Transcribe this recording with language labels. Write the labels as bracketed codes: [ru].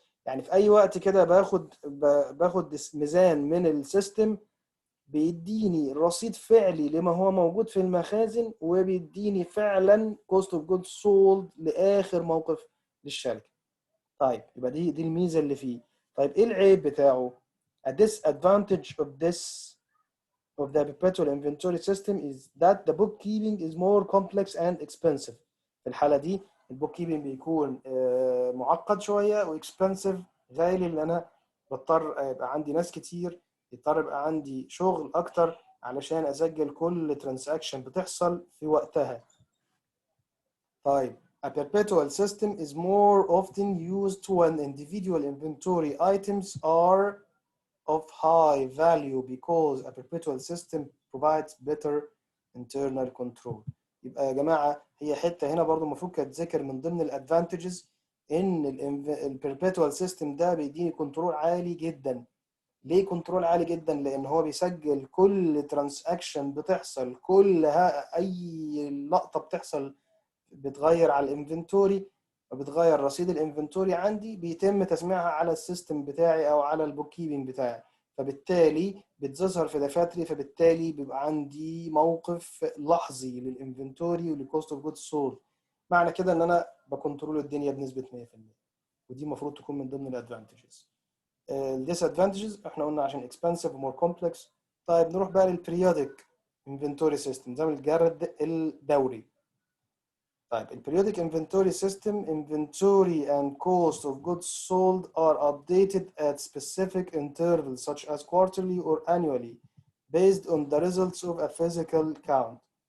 [ar] يعني في أي وقت كده باخد ميزان من السيستم بيديني رصيد فعلي لما هو موجود في المخازن، وبيديني فعلا cost of goods sold لآخر موقف للشركة. طيب يبقى دي الميزة اللي فيه. طيب ايه العيب بتاعه؟ [en] A disadvantage of the perpetual inventory system is that the bookkeeping is more complex and expensive. [ar] في الحالة دي البوك كيبنج بيكون معقد شوية واكسبنسيف، غالي، لأن أنا بضطر يبقى عندي ناس كتير، يضطر يبقى عندي شغل أكتر علشان أسجل كل ترانزاكشن بتحصل في وقتها. [en] طيب a perpetual system is more often used when individual inventory items are of high value because a perpetual system provides better internal control. [ar] يبقى يا جماعة هي حتة هنا برضو المفروض كانت تذكر من ضمن الادفانتجز ان البربيتوال سيستم ده بيديني كنترول عالي جدا. ليه كنترول عالي جدا؟ لان هو بيسجل كل ترانزاكشن بتحصل، اي لقطة بتحصل بتغير على الانفنتوري وبتغير رصيد الانفنتوري عندي، بيتم تسميعها على السيستم بتاعي او على البوك كيبنج بتاعي، فبالتالي بتظهر في دفاتري، فبالتالي بيبقى عندي موقف لحظي للانفنتوري وللكوست اوف جودز سولد. معنى كده ان انا بكنترول الدنيا بنسبه 100%، ودي المفروض تكون من ضمن الادفانتجز. الديس ادفانتجز احنا قلنا عشان اكسبنسيف ومور كومبلكس. طيب نروح بقى للبريودك انفنتوري سيستم، زي الجرد الدوري. [en] طيب periodic inventory system, inventory and cost of goods sold are updated at specific intervals such as quarterly or annually based on the results of a physical count.